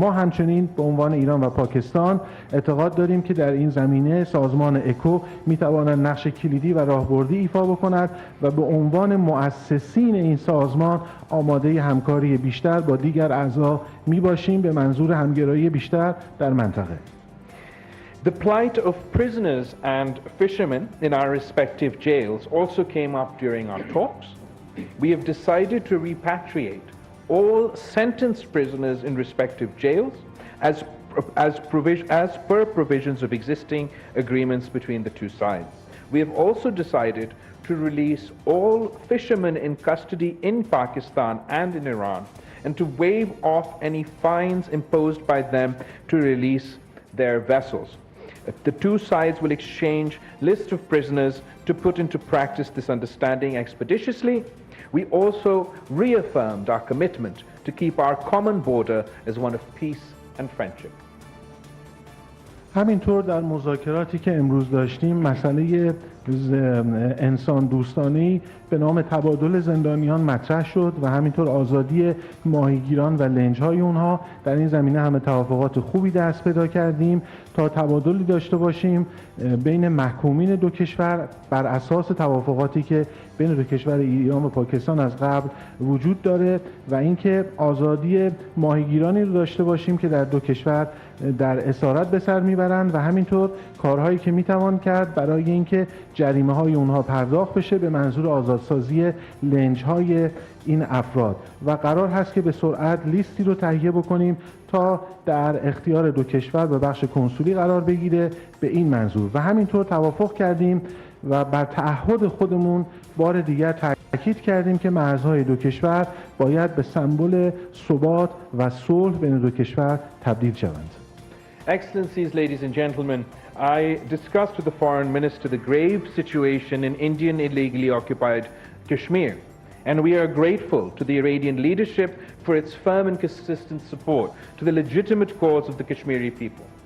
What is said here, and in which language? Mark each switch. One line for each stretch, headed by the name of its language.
Persian: ما همچنین به عنوان ایران و پاکستان اعتقاد داریم که در این زمینه سازمان اکو میتواند نقش کلیدی و راهبردی ایفا بکند و به عنوان مؤسسین این سازمان آماده همکاری بیشتر با دیگر اعضا میباشیم به منظور همگرایی بیشتر در منطقه.
English: The plight of prisoners and fishermen in our respective jails also came up during our talks. We have decided to repatriate all sentenced prisoners in respective jails as per provisions of existing agreements between the two sides. We have also decided to release all fishermen in custody in Pakistan and in Iran and to waive off any fines imposed by them to release their vessels. The two sides will exchange lists of prisoners to put into practice this understanding expeditiously. We also reaffirmed our commitment to keep our common border as one of peace and friendship.
Persian: همینطور در مذاکراتی که امروز داشتیم مسئله انسان دوستانه‌ای به نام تبادل زندانیان مطرح شد و همینطور آزادی ماهیگیران و لنج‌های اونها. در این زمینه همه توافقات خوبی دست پیدا کردیم تا تبادلی داشته باشیم بین محکومین دو کشور بر اساس توافقاتی که بین دو کشور ایران و پاکستان از قبل وجود داره و اینکه آزادی ماهیگیرانی رو داشته باشیم که در دو کشور در اسارت به سر میبرند و همینطور کارهایی که میتوان کرد برای اینکه جریمه های اونها پرداخت بشه به منظور آزادسازی لنج های این افراد و قرار هست که به سرعت لیستی رو تهیه بکنیم تا در اختیار دو کشور به بخش کنسولی قرار بگیره به این منظور و همینطور توافق کردیم و بر تعهد خودمون بار دیگر تاکید کردیم که مرزهای دو کشور باید به سمبل ثبات و صلح بین دو کشور تبدیل شوند.
English: Excellencies, ladies and gentlemen, I discussed with the Foreign Minister the grave situation in Indian illegally occupied Kashmir, and we are grateful to the Iranian leadership for its firm and consistent support to the legitimate cause of the Kashmiri people.